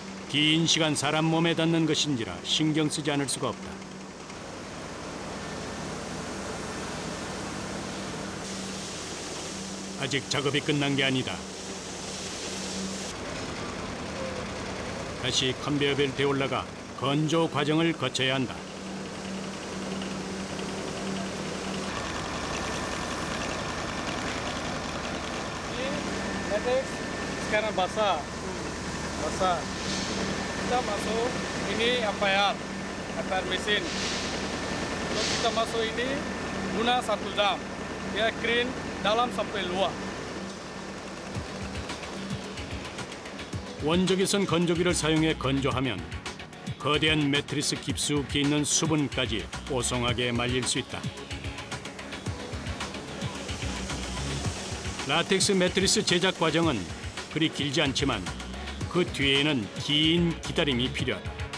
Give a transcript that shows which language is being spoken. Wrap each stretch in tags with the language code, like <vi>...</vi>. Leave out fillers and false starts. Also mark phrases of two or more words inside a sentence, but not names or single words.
<ko>긴 시간 사람 몸에 닿는 것인지라 신경 쓰지 않을 수가 없다. 아직 작업이 끝난 게 아니다. 다시 컨베이어 벨트에 올라가 건조 과정을 거쳐야 한다.</ko> <ms>Latex sekarang basah. Basah. Kita masuk ini air mesin. Terus kita masuk ini guna 1 jam. Dia kering dalam sampai luar.</ms> <ko>원적외선 건조기를 사용해 건조하면 거대한 매트리스 깊숙이 있는 수분까지 뽀송하게 말릴 수 있다. 라텍스 매트리스 제작 과정은 그리 길지 않지만 그 뒤에는 긴 기다림이 필요하다.</ko>